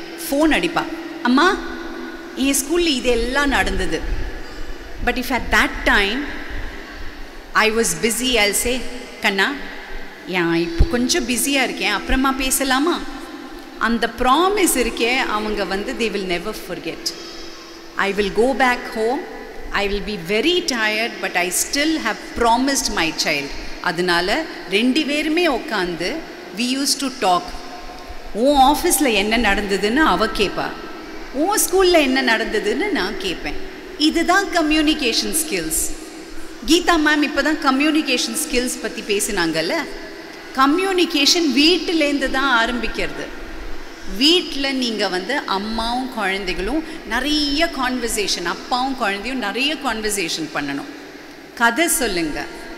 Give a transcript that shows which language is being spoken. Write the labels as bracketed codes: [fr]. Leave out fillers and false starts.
[ta] Phone அடிப்பா, அம்மா என் ஸ்கூலில் இதெல்லாம் நடந்தது. [en] but if at that time I was busy, I say, [ta] கண்ணா ஏன் இப்போ கொஞ்சம் பிஸியாக இருக்கேன், அப்புறமா பேசலாமா? அந்த ப்ராமிஸ் இருக்கே அவங்க வந்து [en] they will never forget. I will go back home, I will be very tired, but I still have promised my child. [ta] அதனால ரெண்டு பேருமே உட்காந்து [en] we used to talk. [ta] உன் ஆஃபீஸில் என்ன நடந்ததுன்னு அவ கேட்பா, உன் ஸ்கூலில் என்ன நடந்ததுன்னு நான் கேட்பேன். இதுதான் கம்யூனிகேஷன் ஸ்கில்ஸ். கீதா மேம் இப்போ தான் கம்யூனிகேஷன் ஸ்கில்ஸ் பற்றி பேசினாங்கல்ல. கம்யூனிகேஷன் வீட்டிலேருந்து தான் ஆரம்பிக்கிறது. வீட்டில் நீங்கள் வந்து அம்மாவும் குழந்தைகளும் நிறைய கான்வர்சேஷன், அப்பாவும் குழந்தையும் நிறைய கான்வர்சேஷன் பண்ணணும். கதை சொல்லுங்கள்.